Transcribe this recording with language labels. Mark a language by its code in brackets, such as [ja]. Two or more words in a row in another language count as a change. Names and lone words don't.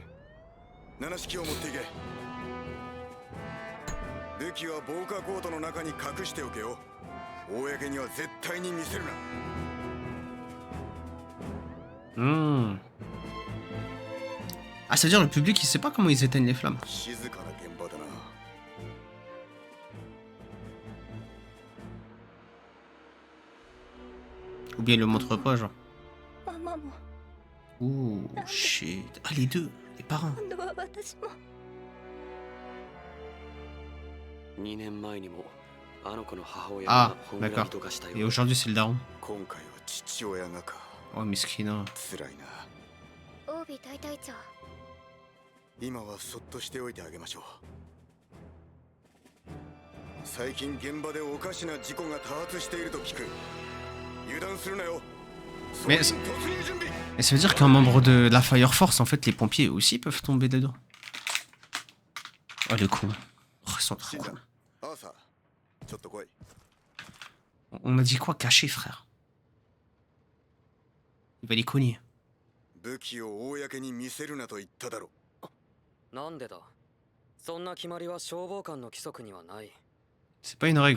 [ja] 七式を持っていけ。武器は防火コートの中に隠しておけよ。公には絶対に見せるな。 [fr] Ah, ça veut dire le public il sait pas comment ils éteignent les flammes. [ja] 静かな現場だな。 [fr] Ou bien il le montre pas, genre. [ja] ママも [fr] Ouh, shit. Ah, les deux, les parents. [ja] 今度は私も。 2年前にもあの子の母親 Ah, がホメラ [fr] d'accord. [ja] ビト化した [fr] Et [ja] よ。 [fr] aujourd'hui, c'est le daron. [ja] 今回は父親がか。 [fr] Oh, miskina. [ja] 辛いな。オービ大隊長今はそっとしておいてあげましょう。最近現場でおかしな事故が多発していると聞く。油断するなよ。 [fr] Mais ça veut dire qu'un membre de la Fire Force, en fait, les pompiers aussi peuvent tomber dedans. Oh, les cons. Oh, ils sont trop cool. On m'a dit quoi? Caché, frère. Il va les cogner. C'est pas une règle.